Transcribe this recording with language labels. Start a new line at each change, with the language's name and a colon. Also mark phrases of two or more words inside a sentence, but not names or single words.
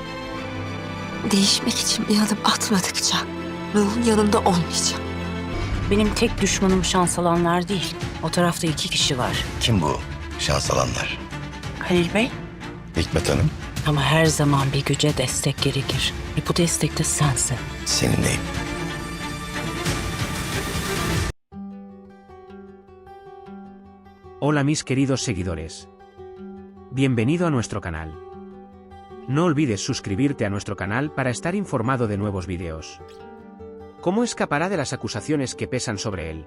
Turkish: Değişmek için bir adım atmadıkça ruhun yanında olmayacağım. Benim tek düşmanım şans alanlar değil. O tarafta 2 kişi var. Kim bu şans alanlar? Halil Bey. Hikmet Hanım. Ama her zaman bir güce destek gerekir. Bu destek de sensin. Seninleyim.
Spanish: Hola mis queridos seguidores. Bienvenido a nuestro canal. No olvides suscribirte a nuestro canal para estar informado de nuevos vídeos. ¿Cómo escapará de las acusaciones que pesan sobre él?